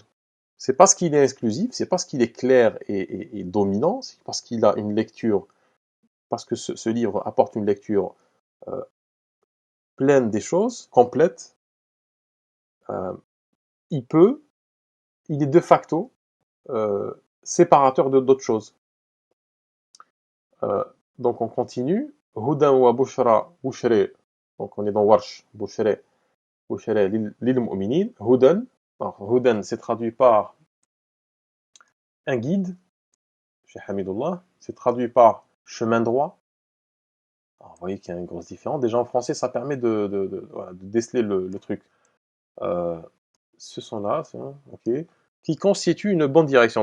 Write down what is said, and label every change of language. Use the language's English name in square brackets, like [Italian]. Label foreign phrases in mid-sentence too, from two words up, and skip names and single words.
[French] C'est parce qu'il est exclusif, c'est parce qu'il est clair et dominant, c'est parce qu'il a une lecture, parce que ce livre apporte une lecture euh, pleine des choses, complète, euh, il peut, il est [Latin] de facto [French] euh, séparateur de d'autres choses. Euh, donc on continue. [Arabic] هدى وبشرى، بشرى, [French] donc on est dans Warsh, [Arabic] بشرى، بشرى للمؤمنين. [French] Hudan, alors Hudan c'est traduit par un guide, chez Hamidullah, c'est traduit par chemin droit. Alors, vous voyez qu'il y a une grosse différence. Déjà en français, ça permet voilà, de déceler le truc. Euh, ce sont là, ok, qui constitue une bonne direction.